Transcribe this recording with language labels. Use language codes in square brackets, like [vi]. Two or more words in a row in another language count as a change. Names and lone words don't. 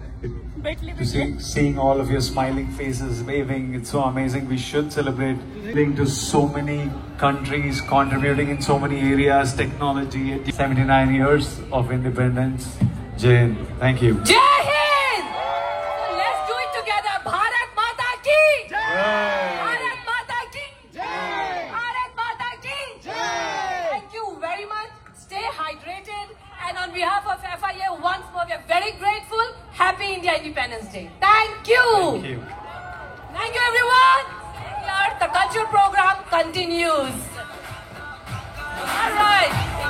[en] Seeing all of your smiling faces, waving, it's so amazing. We should celebrate. Being to so many countries, contributing in so many areas, technology. 79 years of independence. [hi] जय हिंद. [en] Thank you. [hi] जय हिंद! [en] So let's do it together. [hi] भारत माता की जय! भारत माता की जय! भारत माता की जय! [en] Thank you very much. Stay hydrated. And on behalf of FIA, once more, we are very grateful. Happy India Independence Day. Thank you. Thank you. Thank you, everyone. Here, the cultural program continues. All right.